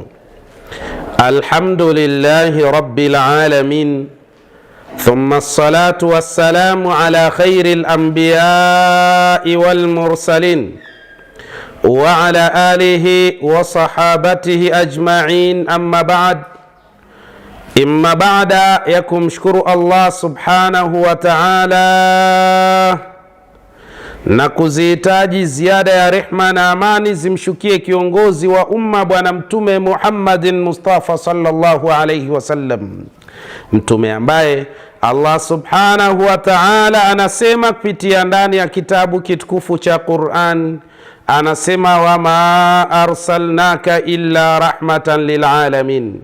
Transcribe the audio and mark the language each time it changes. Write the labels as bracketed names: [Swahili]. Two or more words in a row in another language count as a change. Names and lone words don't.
[Arabic] الحمد لله رب العالمين. ثم الصلاة والسلام على خير الأنبياء والمرسلين وعلى آله وصحابته أجمعين، أما بعد. [Swahili] Imma baada ya kumshukuru Allah [Arabic] سبحانه وتعالى [Swahili] na kuzihitaji ziada ya rehma na amani zimshukie kiongozi wa umma Bwana Mtume Muhammadin Mustafa [Arabic] صلى الله عليه وسلم, [Swahili] mtume ambaye Allah [Arabic] سبحانه وتعالى [Swahili] anasema kupitia ndani ya kitabu kitukufu cha Qur'an, anasema [Arabic] وما أرسلناك إلا رحمة للعالمين.